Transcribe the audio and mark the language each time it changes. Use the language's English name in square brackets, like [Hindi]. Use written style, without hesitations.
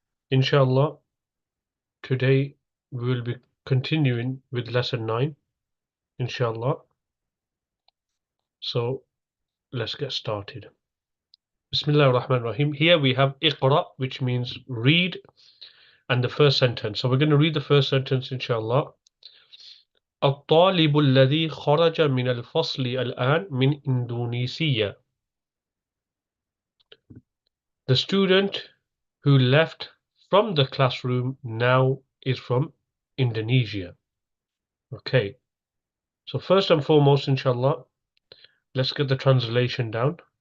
[English] Inshallah, today we will be continuing with lesson 9, inshallah. So let's get started. Bismillah ar-Rahman ar-Rahim. Here we have Iqra, which means read, and the first sentence. So we're going to read the first sentence, inshallah. [Arabic] الطالب الذي خرج من الفصل الآن من إندونيسيا. [English] The student who left from the classroom now is from Indonesia. Okay, so first and foremost, inshallah, let's get the translation down.